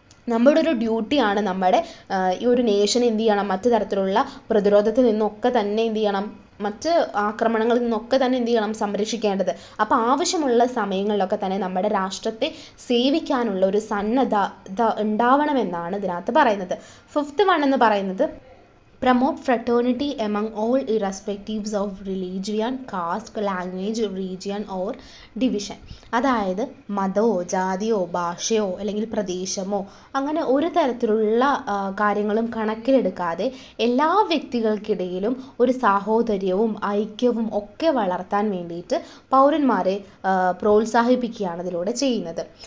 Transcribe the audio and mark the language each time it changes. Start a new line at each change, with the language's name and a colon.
Malayalam: നമ്മുടെ ഒരു ഡ്യൂട്ടിയാണ് നമ്മുടെ ഈ ഒരു നേഷൻ എന്ത് ചെയ്യണം, മറ്റു തരത്തിലുള്ള പ്രതിരോധത്തിൽ നിന്നൊക്കെ തന്നെ എന്ത് ചെയ്യണം, മറ്റ് ആക്രമണങ്ങളിൽ നിന്നൊക്കെ തന്നെ എന്ത് ചെയ്യണം, സംരക്ഷിക്കേണ്ടത്. അപ്പോൾ ആവശ്യമുള്ള സമയങ്ങളിലൊക്കെ തന്നെ നമ്മുടെ രാഷ്ട്രത്തെ സേവിക്കാനുള്ള ഒരു സന്നദ്ധത ഉണ്ടാവണമെന്നാണ് ഇതിനകത്ത് പറയുന്നത്. ഫിഫ്ത്ത് വൺ എന്ന് പറയുന്നത്
English: promote fraternity among all irrespectives of religion, caste, language, region or division.
Malayalam: അതായത് മതമോ ജാതിയോ ഭാഷയോ അല്ലെങ്കിൽ പ്രദേശമോ അങ്ങനെ ഒരു തരത്തിലുള്ള കാര്യങ്ങളും കണക്കിലെടുക്കാതെ എല്ലാ വ്യക്തികൾക്കിടയിലും ഒരു സാഹോദര്യവും ഐക്യവും ഒക്കെ വളർത്താൻ വേണ്ടിയിട്ട് പൗരന്മാരെ പ്രോത്സാഹിപ്പിക്കുകയാണ് ഇതിലൂടെ ചെയ്യുന്നത്.